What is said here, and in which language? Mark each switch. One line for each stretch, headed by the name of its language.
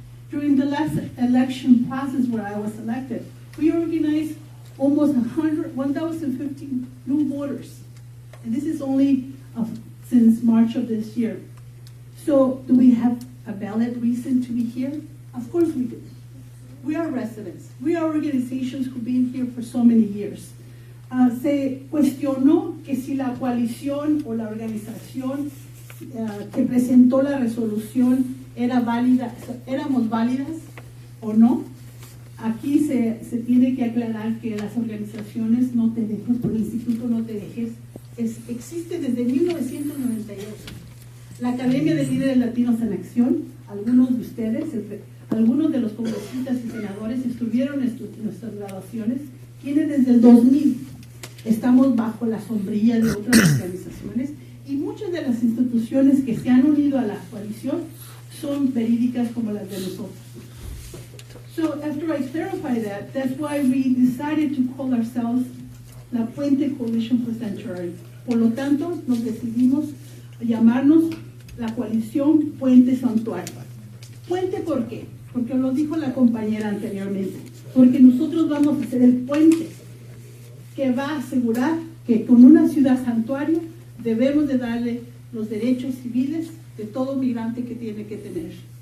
English: During the last election process where I was elected, we organized almost 1,015 new voters. And this is only since March of this year. So do we have a valid reason to be here? Of course we do. We are residents. We are organizations who've been here for so many years.
Spanish: Se cuestionó que si la coalición o la organización que presentó la resolución era válida, éramos válidas o no. Aquí se tiene que aclarar que las organizaciones No Te Dejes, por el Instituto No Te Dejes, existe desde 1998. La Academia de Líderes Latinos en Acción, algunos de ustedes, algunos de los congresistas y senadores estuvieron en nuestras grabaciones, tiene desde el 2000. Estamos bajo la sombrilla de otras organizaciones y muchas de las instituciones que se han unido a la coalición son verídicas como las de nosotros.
English: So after I clarify that, that's why we decided to call ourselves La Puente Coalition for Sanctuary.
Spanish: Por lo tanto, nos decidimos llamarnos la coalición Puente Santuario. ¿Puente por qué? Porque lo dijo la compañera anteriormente. Porque nosotros vamos a ser el puente que va a asegurar que con una ciudad santuario debemos de darle los derechos civiles de todo migrante que tiene que tener.